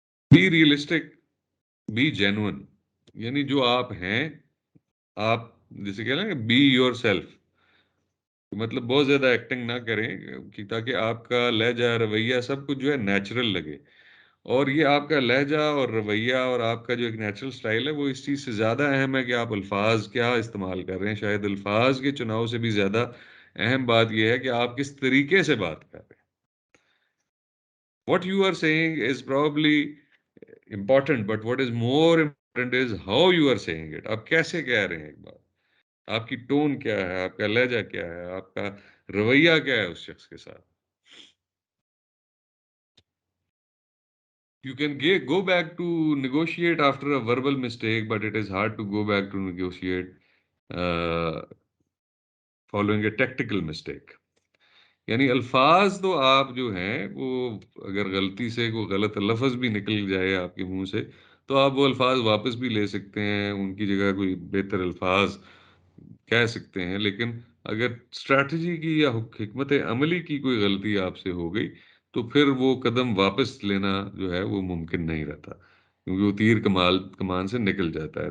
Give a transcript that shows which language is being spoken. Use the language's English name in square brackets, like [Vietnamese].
[Urdu] Be realistic, be genuine, یعنی جو آپ ہیں، آپ جسے کہہ لیں بی یور سیلف، مطلب بہت زیادہ ایکٹنگ نہ کریں کہ تاکہ آپ کا لہجہ، رویہ، سب کچھ جو ہے نیچرل لگے. اور یہ آپ کا لہجہ اور رویہ اور آپ کا جو ایک نیچرل سٹائل ہے وہ اس چیز سے زیادہ اہم ہے کہ آپ الفاظ کیا استعمال کر رہے ہیں. شاید الفاظ کے چناؤ سے بھی زیادہ اہم بات یہ ہے کہ آپ کس طریقے سے بات کر رہے ہیں. [English] What you are saying is probably important, but what is more important is how you are saying it. [Urdu] آپ کیسے کہہ رہے ہیں ایک بات، آپ کی ٹون کیا ہے، آپ کا لہجہ کیا ہے، آپ کا رویہ کیا ہے اس شخص کے ساتھ. [English] You can go back to negotiate after a verbal mistake, but it is hard to go back to negotiate following a tactical mistake. [Urdu] یعنی الفاظ تو آپ جو ہیں وہ اگر غلطی سے کوئی غلط لفظ بھی نکل جائے آپ کے منہ سے تو آپ وہ الفاظ واپس بھی لے سکتے ہیں، ان کی جگہ کوئی بہتر الفاظ کہہ سکتے ہیں. لیکن اگر اسٹریٹجی کی یا حکمت عملی کی کوئی غلطی آپ سے ہو گئی تو پھر وہ قدم واپس لینا جو ہے وہ ممکن نہیں رہتا، کیونکہ وہ تیر کمان سے نکل جاتا ہے.